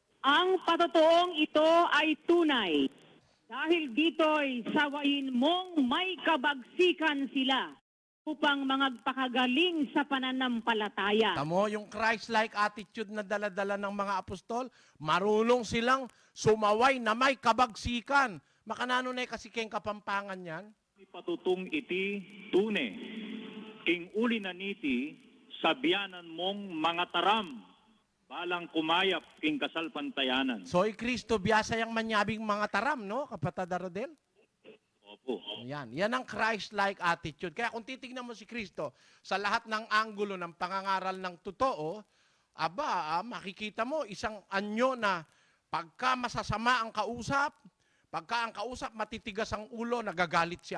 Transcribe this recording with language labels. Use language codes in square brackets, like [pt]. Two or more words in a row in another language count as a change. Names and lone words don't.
[tl] Ang patotoong ito ay tunay. Dahil dito'y sawayin mong may kabagsikan sila upang magpakagaling sa pananampalataya. Tamo, yung [en] Christ-like attitude [tl] na dala-dala ng mga apostol, marunong silang sumaway na may kabagsikan. [pam] Makanano na kasi keng kapampangan yan? Patutong iti tune, king uli na niti, sabyanan mong mga taram, balang kumayap king kasal pantayanan. So, Kristo biyasa yung manyabing mga taram, no, kapatid Rodel? [tl] Opo. Yan ang [en] Christ-like attitude. [tl] Kaya kung titignan mo si Kristo sa lahat ng anggulo ng pangangaral ng totoo, makikita mo isang anyo na pagka masasama ang kausap, pagka ang kausap matitigas ang ulo, nagagalit siya.